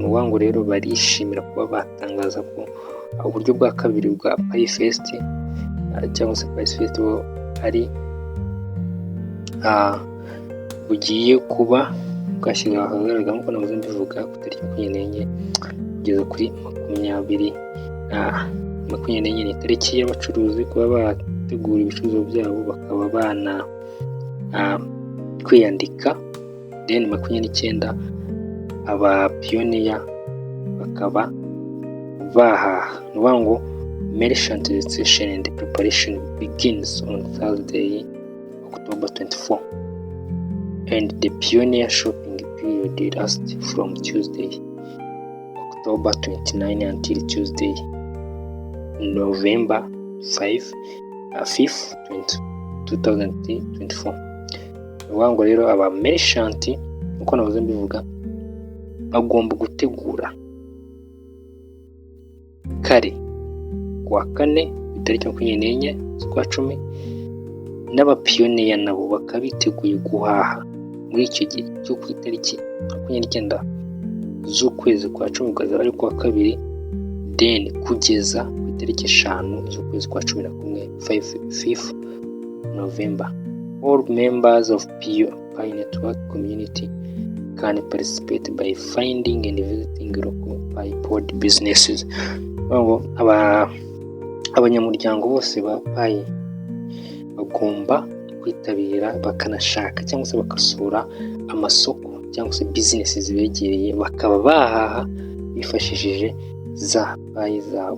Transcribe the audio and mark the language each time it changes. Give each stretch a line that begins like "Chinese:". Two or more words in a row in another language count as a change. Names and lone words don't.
Kinyarwanda: N'uvuga ngo rero barishimira kuba batangaza ko uburyo bwa kabiri bwa Pifest cyangwa se Pifest ari bugiye kuba bwashyirwa ahagaragara, nk'uko navuze mbivuga, ku itariki 24 kugeza kuri 24 ni itariki y'abacuruzi kuba bategura ibicuruzwa byabo, bakaba bana kwiyandika. Then 29 aba pioneer bakaba bahaha. N'uvuga ngo
English: merchant registration and preparation begins on Thursday, October 24, and the pioneer shopping period lasts from Tuesday, October 29 until Tuesday, November 5th, 2024. N'uvuga ngo rero aba merchant, uko navuze mbivuga, bagomba gutegura kare kuwa 4 itariki 24 z'ukwa 10, n'abapioneer nabo bakabiteguye guhaha muri icyo gihe cyo ku itariki 29 z'ukwezi kwa 10 kugeza ari kuwa 2, then kugeza ku itariki 5 z'ukwezi kwa 11, 5th November. All members of Pi network community can participate by finding and visiting local Pi pod businesses.
Kinyarwanda: Abanyamuryango bose ba Pi bagomba kwitabira bakanashaka cyangwa se bakasura amasoko cyangwa se business zibegereye, bakaba bahaha bifashishije za Pi zabo.